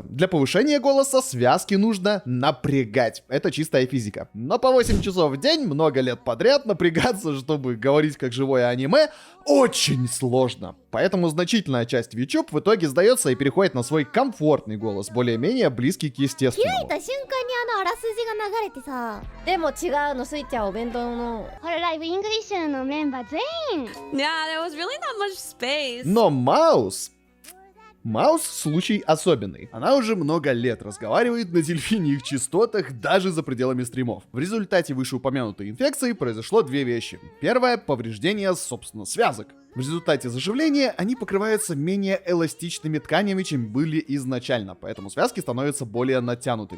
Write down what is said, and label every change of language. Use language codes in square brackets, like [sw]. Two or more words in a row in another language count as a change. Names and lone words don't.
[ru] Для повышения голоса связки нужно напрягать. Это чистая физика. Но по 8 часов в день, много лет подряд, напрягаться, чтобы говорить как живое аниме, очень сложно. Поэтому значительная часть VTube в итоге сдается и переходит на свой комфортный голос, более-менее близкий к естественному. [ja] 瞬間にあらすじが流れてさ、でも違うの、スイちゃんお弁当の。これライブイングリッシュのメンバー全員 [en] Yeah, there was really not much space. [ru] Но Маус случай особенный. Она уже много лет разговаривает на дельфиньих частотах даже за пределами стримов. В результате вышеупомянутой инфекции произошло две вещи. Первое — повреждение, собственно, связок. В результате заживления они покрываются менее эластичными тканями, чем были изначально, поэтому связки становятся более натянутыми.